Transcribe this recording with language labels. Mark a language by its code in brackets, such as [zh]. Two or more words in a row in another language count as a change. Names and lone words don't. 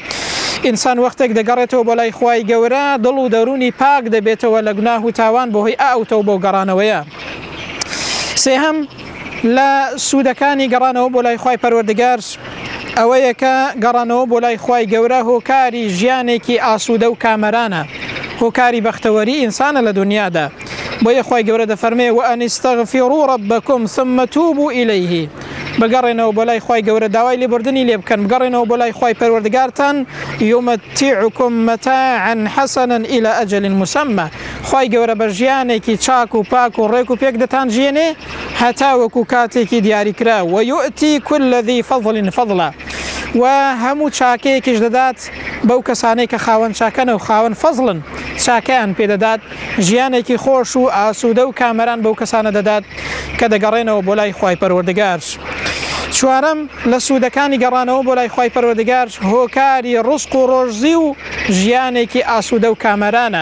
[ckb] ئینسان وەختێک دەگەڕێتەوە بۆ لای خوای گەورە دڵ و دەرونی پاک دەبێتەوە لە گوناه و تاوان بۆ هۆی ئەو تەوبە و گەڕانەوەیە. سێهەم لە سوودەکانی گەڕانەوە بۆ لای خوای پەروەردگار ئەوەیە کە گەڕانەوە بۆ لای خوای گەورە هۆکاری ژیانێکی ئاسوودە و کامەرانە، هۆکاری بەختەوەری ئینسانە لە دنیادا. بۆیە خوای گەورە دەفەرمێ [ar] وأن استغفروا ربكم ثم توبوا إليه. [ckb] بگەڕێنەوە بۆ لای خوای گەورە داوای لێبوردنی لێ بکەن، بگەڕێنەوە بۆ لای خوای پەروەردگارتان [ar] یومەتیعکم مەتاعا حەسەنا إلى أجل مسمى. [ckb] خوای گەورە بە ژیانێکی چاک و پاک و ڕێک و پێک دەتانژێنێ هەتا وەکو کاتێکی دیاریکرا [ar] ويؤتي كل ذي فضل فضلا. [ckb] و هەموو چاکەیەکیش دەدات بەو کەسانەی کە خاوەن چاکەنە و خاوەن فەزڵن، چاکەیان پێدەدات، ژیانێکی خۆش و ئاسوودە و کامەران بەو کەسانە دەدات کە دەگەڕێنەوە بۆ لای خوای پەروەردگار. چوارەم لە سوودەکانی گەڕانەوە بۆ لای خوای پەروەردگار هۆکاری ڕزق و ڕۆژزی و ژیانێکی ئاسوودە و کامەرانە.